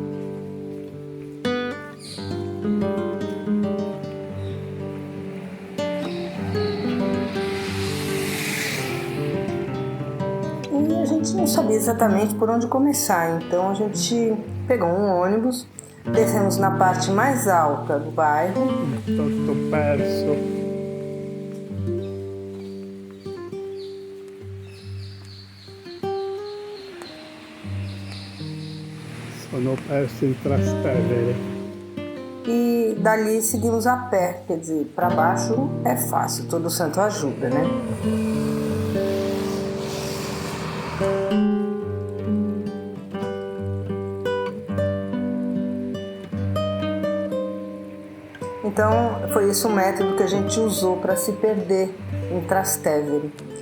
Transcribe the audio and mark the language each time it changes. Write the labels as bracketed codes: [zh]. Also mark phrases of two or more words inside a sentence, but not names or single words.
[pt] E a gente não sabia exatamente por onde começar, então a gente pegou um ônibus, descemos na parte mais alta do bairro. [it] Tutto perso. Sono perso in Trastevere. [pt] E dali seguimos a pé, quer dizer, para baixo é fácil, todo santo ajuda, né? Então foi esse o método que a gente usou para se perder em Trastevere.